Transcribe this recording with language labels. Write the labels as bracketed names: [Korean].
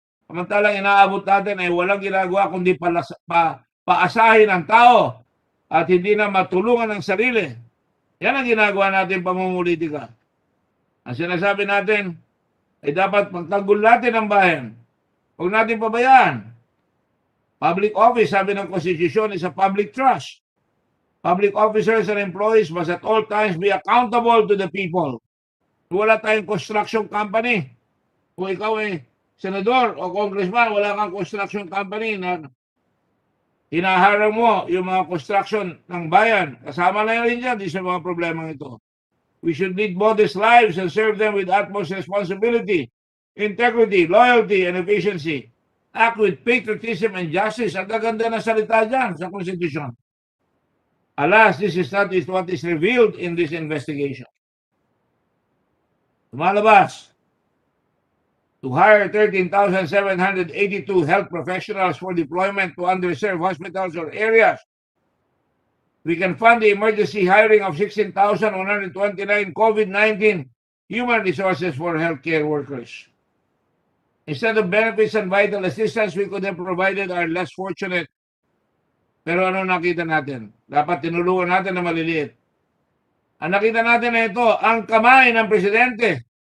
[Filipino] Samantalang inaabot natin ay walang ginagawa kundi paasahin ang tao at hindi na matulungan ng sarili. Yan ang ginagawa natin pamumulitika. Ang sinasabi natin ay dapat pagtanggol natin ang bayan. Huwag natin pabayaan. [English] Public office, [Filipino] sabi ng [English] Constitution, is a public trust. Public officers and employees must at all times be accountable to the people. [Filipino] Wala tayong construction company. Kung ikaw ay senador o congressman, wala kang construction company na hinaharang mo yung mga construction ng bayan. Kasama na rin dyan sa mga problemang ito. [English] We should lead modest lives and serve them with utmost responsibility, integrity, loyalty, and efficiency. Act with patriotism and justice. [Filipino] Ang gaganda na salita dyan sa Constitution. [English] Alas, this is not what is revealed in this investigation. [Filipino] Lumalabas, [English] to hire 13,782 health professionals for deployment to underserved hospitals or areas. We can fund the emergency hiring of 16,129 COVID-19 human resources for healthcare workers. Instead of benefits and vital assistance we could have provided our less fortunate. [Filipino] Pero ano nakita natin? Dapat tinulungan natin na maliliit. Ang nakita natin na ito, ang kamay ng presidente.